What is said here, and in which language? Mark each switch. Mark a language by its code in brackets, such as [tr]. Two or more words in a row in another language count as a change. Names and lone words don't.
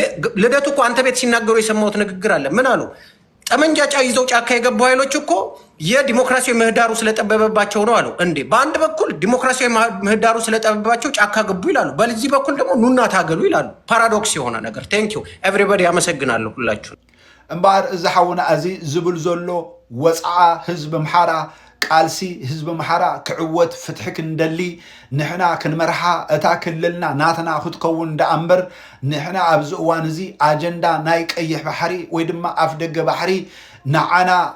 [am] ልደቱ እኮ አንተ ቤት ሲናገሩ የሰማሁት ንግግር አለ። ምን አሉ? ጠመንጃ ይዘው ጫካ የገቡ ኃይሎች እኮ የዲሞክራሲያዊ ምህዳሩ ስለጠበበባቸው ነው አሉ። እንዴ በአንድ በኩል ዲሞክራሲያዊ ምህዳሩ ስለጠበበባቸው ጫካ ገቡ ይላሉ፣ በዚህ በኩል ደግሞ ኑና ታገሉ ይላሉ። ፓራዶክስ የሆነ ነገር። [en] thank you everybody፣ [am] አመሰግናለሁ ሁላችሁ። [ti] እምባር እዚ ሓውና እዚ ዝብል ዘሎ ወፃዓ ህዝቢ ምሓራ ቃልሲ ህዝቢ ምሓራ ክዕወት ፍትሒ ክንደሊ ንሕና ክንመርሓ እታ ክልልና ናትና ክትከውን ዳእምበር ንሕና ኣብዚ እዋን እዚ ኣጀንዳ ናይ ቀይሕ ባሕሪ ወይ ድማ ኣፍ ደገ ባሕሪ ንዓና